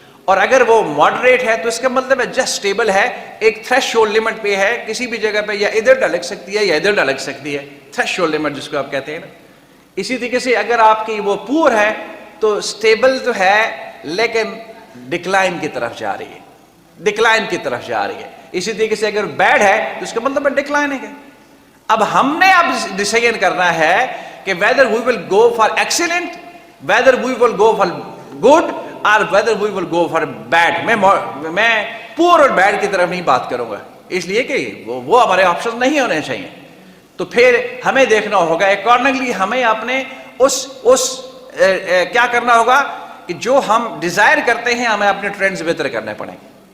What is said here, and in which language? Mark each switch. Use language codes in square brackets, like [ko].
[ur] اور اگر وہ ماڈریٹ ہے تو اس کا مطلب ہے جسٹ اسٹیبل ہے, ایک تھریش ہولڈ لمٹ پہ ہے, کسی بھی جگہ پہ یا ادھر ڈلک سکتی ہے یا ادھر ڈلک سکتی ہے, تھریش ہولڈ لمٹ جس کو آپ کہتے ہیں نا. اسی طریقے سے اگر آپ کی وہ پور ہے تو اسٹیبل تو ہے لیکن ڈکلائن کی طرف جا رہی ہے, ڈکلائن کی طرف جا رہی ہے. اسی طریقے سے اگر بیڈ ہے تو اس کا مطلب ہے ڈکلائننگ ہے. اب ہم نے اب ڈیسیژن کرنا ہے کہ [en] whether we will go for excellent, whether we will go for good or whether we will go for bad. [ur] میں پور اور بیڈ کی طرف نہیں بات کروں گا, اس لیے کہ وہ ہمارے آپشن نہیں ہونے چاہیے. تو پھر ہمیں دیکھنا ہوگا اکارڈنگلی, ہمیں اپنے اس کیا کرنا ہوگا کہ جو ہم ڈیزائر کرتے ہیں ہمیں اپنے ٹرینڈز بہتر کرنے پڑیں گے.